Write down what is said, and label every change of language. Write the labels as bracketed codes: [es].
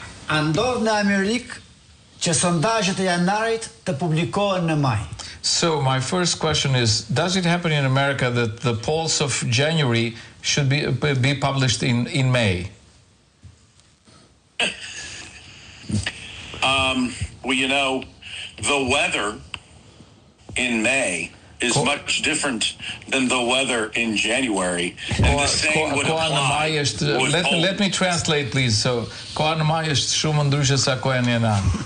[sq] A ndodh në Amerikë që sondazhet e janarit të publikohen në maj? [en] So my first question is, does it happen in America that the polls of January should be published in May? Well, the weather in May is much different than the weather in January. And the same would apply. Let me translate, please. [sq] So, koha në maj është shumë ndryshe sa koha në janar.